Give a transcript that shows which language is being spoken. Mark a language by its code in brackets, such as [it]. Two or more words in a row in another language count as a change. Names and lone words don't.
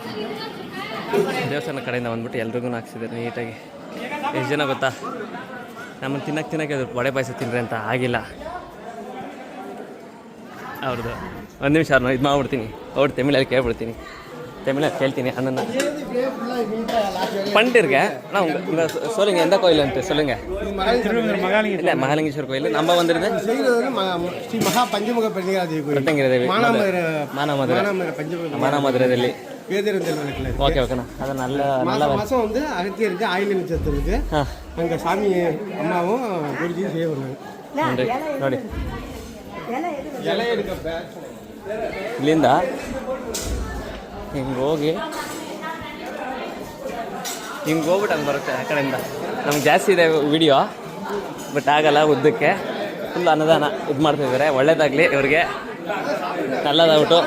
[kn] ದೇವಸ್ಥಾನ ಕಡೆಯಿಂದ ಬಂದ್ಬಿಟ್ಟು ಎಲ್ರಿಗೂ ಹಾಕ್ಸಿದ್ದಾರೆ ನೀಟಾಗಿ. ಎಷ್ಟು ಜನ ಗೊತ್ತಾ ನಮ್ಮನ್ನು ತಿನ್ನಕ್ಕೆ ಅದು ವಡೆ ಪಾಯಸ ತಿನ್ನಿರಿ ಅಂತ ಆಗಿಲ್ಲ ಅವ್ರದ್ದು. ಒಂದು ನಿಮಿಷ ಅವ್ರನ್ನ ಇದು ಮಾಡ್ಬಿಡ್ತೀನಿ, ಅವ್ರು ತಮಿಳಲ್ಲಿ ಕೇಳ್ಬಿಡ್ತೀನಿ, ತಮಿಳಲ್ಲಿ ಕೇಳ್ತೀನಿ ಅಣ್ಣನ. [ta] பண்ணிருக்க ஆனால் உங்கள் சொல்லுங்கள் எந்த கோயில் வந்துட்டு சொல்லுங்கள். இல்லை மகாலிங்கேஸ்வரர் கோயில் நம்ம வந்துடுது ஸ்ரீ மகா பஞ்சமுக பிரத்யங்கிர தேவி மானாமதுரைದಲ್ಲಿ. ஓகே ஓகேண்ணா. அது நல்ல மாதம் வந்து அகத்தியருக்கு ஆயுள் நட்சத்திரத்துக்கு அங்கே சாமி அம்மாவும் குருஜியும் செய்ய வருவாங்க. [kn] ನೋಡಿ ಇಲ್ಲಿಂದ ಹಿಂಗೆ ಹೋಗಿ ಹೋಗ್ಬಿಟ್ಟು ಹಂಗೆ ಬರುತ್ತೆ ಆ ಕಡೆಯಿಂದ. ನಮ್ಗೆ ಜಾಸ್ತಿ ಇದೆ ವಿಡಿಯೋ, ಬಟ್ ಆಗಲ್ಲ ಉದ್ದಕ್ಕೆ. ಫುಲ್ ಅನ್ನದಾನ ಇದು ಮಾಡ್ತಾಯಿದ್ದಾರೆ. ಒಳ್ಳೇದಾಗಲಿ ಇವ್ರಿಗೆ.